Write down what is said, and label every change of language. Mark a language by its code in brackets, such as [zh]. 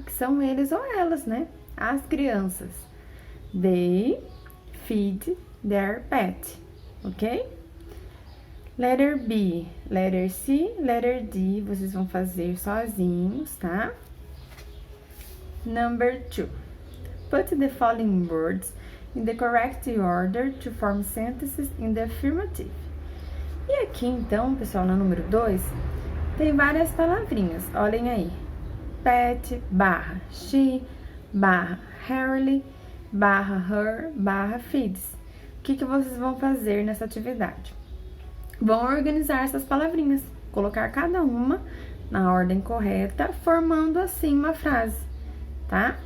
[pt] Que são eles ou elas, né? As crianças. [en] They feed their pet, ok? Letter B, letter C, letter D, [pt] vocês vão fazer sozinhos, tá? [en] Number 2. Put the following words in the correct order to form sentences in the affirmative. [pt] E aqui, então, pessoal, no número 2, tem várias palavrinhas. Olhem aí. [en] Pet, barra, she, barra, Harley, barra, her, barra, feeds. [pt] O que vocês vão fazer nessa atividade? Vão organizar essas palavrinhas, colocar cada uma na ordem correta, formando assim uma frase, tá?